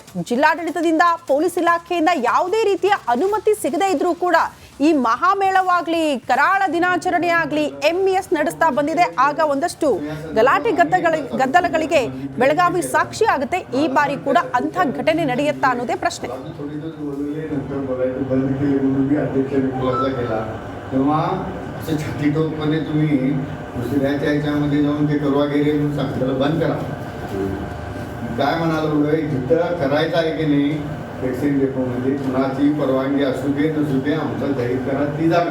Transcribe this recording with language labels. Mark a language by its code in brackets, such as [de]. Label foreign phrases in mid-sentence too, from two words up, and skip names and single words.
[kn] ಜಿಲ್ಲಾಡಳಿತದಿಂದ, ಪೊಲೀಸ್ ಇಲಾಖೆಯಿಂದ ಯಾವುದೇ ರೀತಿಯ ಅನುಮತಿ ಸಿಗದೇ ಇದ್ರೂ ಕೂಡ ಈ ಮಹಾಮೇಳವಾಗ್ಲಿ, ಕರಾಳ ದಿನಾಚರಣೆ ಆಗಲಿ MES ನಡೆಸ್ತಾ ಬಂದಿದೆ. ಆಗ ಒಂದಷ್ಟು ಗಲಾಟೆ ಗದ್ದಲಗಳಿಗೆ ಬೆಳಗಾವಿ ಸಾಕ್ಷಿ ಆಗುತ್ತೆ. ಈ ಬಾರಿ ಕೂಡ ಅಂಥ ಘಟನೆ ನಡೆಯುತ್ತಾ ಅನ್ನೋದೇ ಪ್ರಶ್ನೆ. [mr] तेव्हा असं छातीटोकपणे तुम्ही दुसऱ्याच्या ह्याच्यामध्ये जाऊन ते करवागिरी म्हणून सांगितलं बंद करा. काय म्हणालो जिथं करायचं आहे की नाही वॅक्सिन डेपोमध्ये कुणाची परवानगी असू दे नसू दे आमचं जाहीर करा ती जागा.